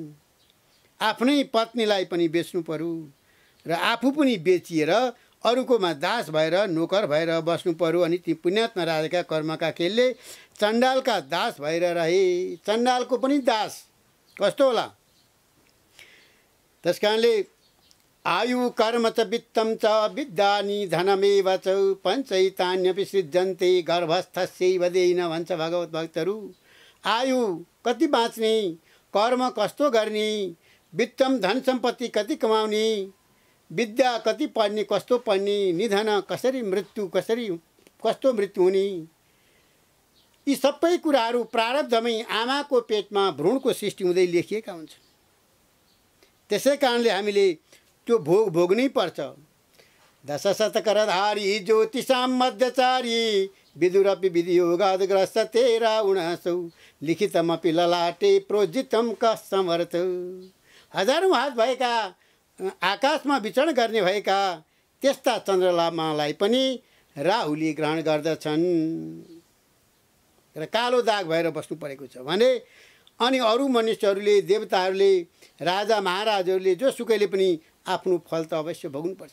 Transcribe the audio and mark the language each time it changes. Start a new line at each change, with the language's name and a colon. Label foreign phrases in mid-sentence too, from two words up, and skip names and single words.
Nepali: आफ्नै पत्नीलाई पनि बेच्नु पर्यो र आफू पनि बेचिएर अरूकोमा दास भएर, नोकर भएर बस्नु पर्यो। अनि ती पुण्यात्मा राजाका कर्मका खेलले चण्डालका दास भएर रहे। चण्डालको पनि दास कस्तो होला? त्यस कारणले
Sanskrit: आयु कर्म च वित्तम च विद्यानि धनमेव च पञ्चैतान्यपि सृजन्ते गर्भस्थस्यैव देहिन
Nepali: भन्छ भागवत भक्तहरू। आयु कति बाँच्ने, कर्म कस्तो गर्ने, वित्तम धन सम्पत्ति कति कमाउने, विद्या कति पढ्ने, कस्तो पढ्ने, निधन कसरी मृत्यु, कस्तो मृत्यु हुने, यी सबै कुराहरू प्रारब्धमै आमाको पेटमा भ्रूणको सृष्टि हुँदै लेखिएका हुन्छन्। त्यसै कारणले हामीले त्यो भोग भोग्नै पर्छ।
Sanskrit: दशशतकरधारी ज्योतिषां मध्यचारी विदुरपि विधियोगादग्रस्त 13-19 लिखितमपि ललाटे प्रोजितम कसमर्थ।
Nepali: हजारौँ हात भएका, आकाशमा विचरण गर्ने भएका त्यस्ता चन्द्रमालाई पनि राहुले ग्रहण गर्दछन् र कालो दाग भएर बस्नु परेको छ भने अनि अरू मनुष्यहरूले, देवताहरूले, राजा महाराजहरूले जोसुकैले पनि आफ्नो फल त अवश्य भोग्नुपर्छ।